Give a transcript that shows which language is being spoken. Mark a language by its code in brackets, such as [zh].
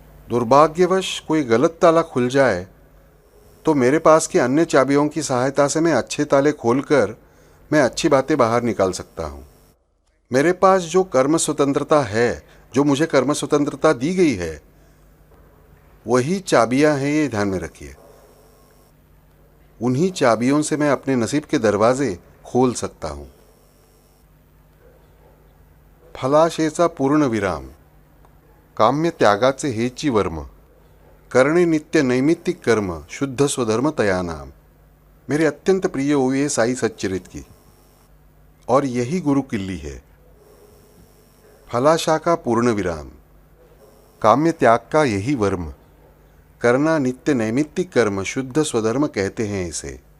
[hi] दुर्भाग्यवश कोई गलत ताला खुल जाए तो मेरे पास की अन्य चाबियों की सहायता से मैं अच्छे ताले खोलकर मैं अच्छी बातें बाहर निकाल सकता हूं। मेरे पास जो कर्म स्वतंत्रता है, जो मुझे कर्म स्वतंत्रता दी गई है, वही चाबियां हैं, ये ध्यान में रखिए। उन्हीं चाबियों से मैं अपने नसीब के दरवाजे खोल सकता हूं। [mr] फलाशेचा पूर्ण विराम, काम्य त्यागाचे हेची वर्म, करणे नित्य नैमित्तिक कर्म, शुद्ध स्वधर्म तया नाम। [hi] मेरे अत्यंत प्रिय हुए साई सच्चरित की, और यही गुरु किल्ली है। फलाशा का पूर्ण विराम, काम्य त्याग का यही वर्म, करना नित्य नैमित्तिक कर्म, शुद्ध स्वधर्म कहते हैं इसे।